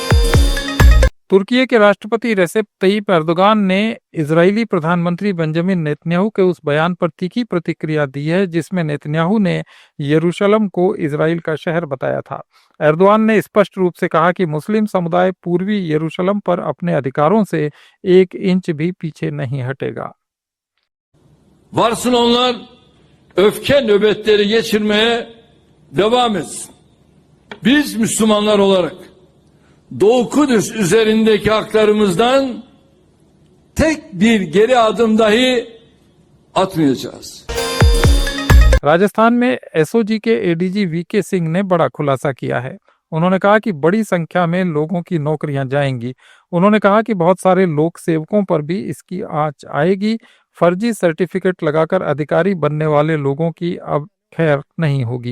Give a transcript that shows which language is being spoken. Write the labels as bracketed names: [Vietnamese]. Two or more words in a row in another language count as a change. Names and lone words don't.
[Hindi] तुर्की के राष्ट्रपति रेसेप तय्यिप एर्दोगान ने इजरायली प्रधानमंत्री बेंजामिन नेतन्याहू के उस बयान पर तीखी प्रतिक्रिया दी है जिसमें नेतन्याहू ने यरूशलेम को इजराइल का शहर बताया था। एर्दोगान ने स्पष्ट रूप से कहा कि मुस्लिम समुदाय पूर्वी यरूशलेम पर अपने अधिकारों से 1 इंच भी पीछे नहीं हटेगा। [Turkish] Varsın onlar öfke nöbetleri geçirmeye devam etsin. Biz Müslümanlar olarak Doğu Kudüs üzerindeki haklarımızdan tek bir geri adım dahi atmayacağız. [Hindi] राजस्थान में एसओजी के एडीजी वीके सिंह ने बड़ा खुलासा किया है। उन्होंने कहा कि बड़ी संख्या में लोगों की नौकरियां जाएंगी। उन्होंने कहा कि बहुत सारे लोक सेवकों पर भी इसकी आंच आएगी। फर्जी सर्टिफिकेट लगाकर अधिकारी बनने वाले लोगों की अब खैर नहीं होगी।